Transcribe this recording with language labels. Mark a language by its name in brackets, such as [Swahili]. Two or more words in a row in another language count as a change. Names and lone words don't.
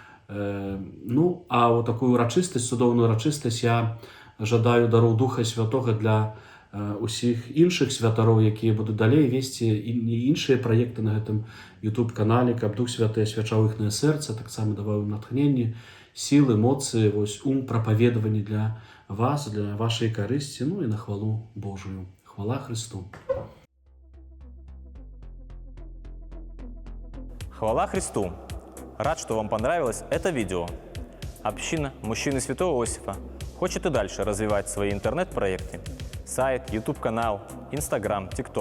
[Belarusian] А ў такую урачыстасць, цудоўную урачыстасць я жадаю дароў Духа Святога для усіх іншых святароў, якія будуць далей весці іншыя праекты на гэтым YouTube-канале, каб Дух Святы асвячаў іхнае сэрца, таксама даваў ім натхненне, сілы, эмоцыі, ум прапаведавання для вас, для вашай карысці, і на хвалу Божую. Хвала Христу! Хвала Христу! [Russian] Рад, что вам понравилось это видео. Община Мужчины Святого Иосифа хочет и дальше развивать свои интернет-проекты. Сайт, YouTube-канал, Instagram, TikTok.